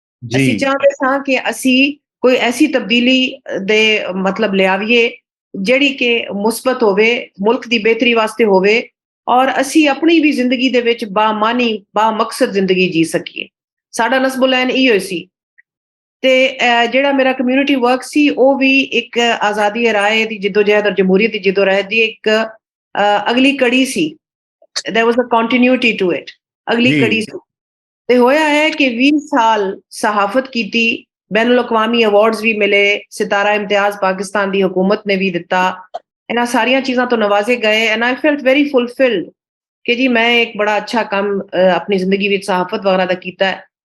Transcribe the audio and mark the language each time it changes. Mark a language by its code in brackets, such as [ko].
[pa] ਅਸੀਂ ਚਾਹੁੰਦੇ ਸਾਂ ਕਿ ਅਸੀਂ ਕੋਈ ਐਸੀ ਤਬਦੀਲੀ ਦੇ ਮਤਲਬ ਲਿਆਵੀਏ ਜਿਹੜੀ ਕਿ ਮੁਸਬਤ ਹੋਵੇ, ਮੁਲਕ ਦੀ ਬਿਹਤਰੀ ਵਾਸਤੇ ਹੋਵੇ ਔਰ ਅਸੀਂ ਆਪਣੀ ਵੀ ਜ਼ਿੰਦਗੀ ਦੇ ਵਿੱਚ ਬਾਮਾਨੀ ਬਾਮਕਸਦ ਜ਼ਿੰਦਗੀ ਜੀ ਸਕੀਏ। ਸਾਡਾ ਨਸਬੁਲੈਨ ਇਹੋ ਸੀ। ਤੇ ਜਿਹੜਾ ਮੇਰਾ ਕਮਿਊਨਿਟੀ ਵਰਕ ਸੀ ਉਹ ਵੀ ਇੱਕ ਆਜ਼ਾਦੀ ਰਾਏ ਦੀ ਜਿੱਦੋਜਹਿਦ ਔਰ ਜਮਹੂਰੀਅਤ ਦੀ ਜਿੱਦੋਜਹਿਦ ਦੀ ਇੱਕ ਅਗਲੀ ਕੜੀ ਸੀ। [en] there was a continuity to it, [pa] ਅਗਲੀ ਕੜੀ ਸੀ। ਤੇ ਹੋਇਆ ਹੈ ਕਿ 20 ਸਾਲ ਸਹਾਫਤ ਕੀਤੀ, ਬੈਨ ਅਲ-ਅਕਵਾਮੀ ਅਵਾਰਡਸ ਵੀ ਮਿਲੇ, ਸਿਤਾਰਾ ਇਮਤਿਆਜ਼ ਪਾਕਿਸਤਾਨ ਦੀ ਹੁਕੂਮਤ ਨੇ ਵੀ ਦਿੱਤਾ, ਇਹਨਾਂ ਸਾਰੀਆਂ ਚੀਜ਼ਾਂ ਤੋਂ ਨਵਾਜ਼ੇ ਗਏ। [en] and I felt very fulfilled [pa] ਕਿ ਜੀ ਮੈਂ ਇੱਕ ਬੜਾ ਅੱਛਾ ਕੰਮ ਆਪਣੀ ਜ਼ਿੰਦਗੀ ਵਿੱਚ ਸਹਾਫਤ ਵਗੈਰਾ ਦਾ ਕੀਤਾ ਹੈ।